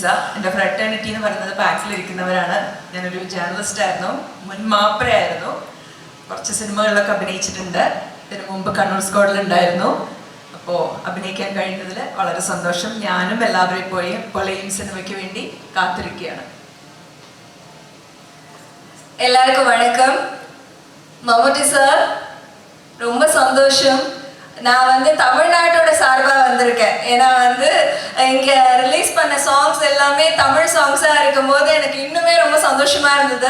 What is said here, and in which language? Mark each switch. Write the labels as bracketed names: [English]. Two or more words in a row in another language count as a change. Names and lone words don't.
[Malayalam] എൻ്റെ ഫ്രട്ടേണിറ്റി എന്ന് പറയുന്നത് ബാക്കിലിരിക്കുന്നവരാണ്. ഞാനൊരു ജേർണലിസ്റ്റ് ആയിരുന്നു, മുൻ മാപ്രയായിരുന്നു, കുറച്ച് സിനിമകളിലൊക്കെ അഭിനയിച്ചിട്ടുണ്ട്. ഇതിനു മുമ്പ് കണ്ണൂർ സ്ക്വാഡിലുണ്ടായിരുന്നു. അപ്പോൾ അഭിനയിക്കാൻ കഴിയുന്നതിൽ വളരെ സന്തോഷം. ഞാനും എല്ലാവരെയും പോലെയും സിനിമയ്ക്ക് വേണ്ടി കാത്തിരിക്കുകയാണ്. [Tamil] எல்லாருக்கும் வணக்கம். மம்முட்டி சார், ரொம்ப சந்தோஷம். நான் தமிழ்நாட்டோட சார்பாக வந்திருக்கேன். ஏன்னா இங்கே ரிலீஸ் பண்ண சாங்ஸ் எல்லாமே தமிழ் சாங்ஸாக இருக்கும்போது எனக்கு இன்னுமே ரொம்ப சந்தோஷமாக இருந்தது.